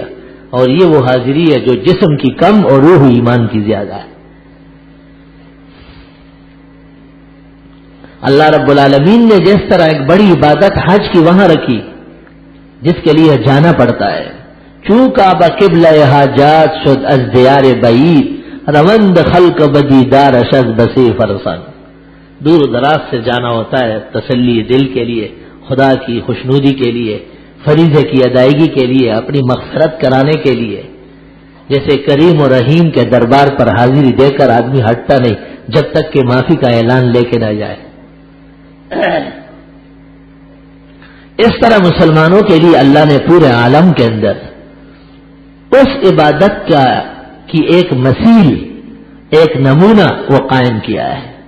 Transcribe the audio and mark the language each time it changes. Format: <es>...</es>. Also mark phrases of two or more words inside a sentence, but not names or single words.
<ur>اور یہ وہ حاضری ہے جو جسم کی کم اور روح ایمان کی زیادہ ہے. اللہ رب العالمین نے جس طرح ایک بڑی عبادت حج کی وہاں رکھی جس کے لیے جانا پڑتا ہے، چونکہ</ur> <fa>بقبلہ حاجات شد از دیار بعید، روند خلق بدی دار شد بسی فرسان.</fa> <ur>دور دراز سے جانا ہوتا ہے تسلی دل کے لیے، خدا کی خوشنودی کے لیے، فریضے کی ادائیگی کے لیے، اپنی مغفرت کرانے کے لیے. جیسے کریم و رحیم کے دربار پر حاضری دے کر آدمی ہٹتا نہیں جب تک کہ معافی کا اعلان لے کے نہ جائے. اس طرح مسلمانوں کے لیے اللہ نے پورے عالم کے اندر اس عبادت کی ایک مثیل، ایک نمونہ وہ قائم کیا ہے.</ur>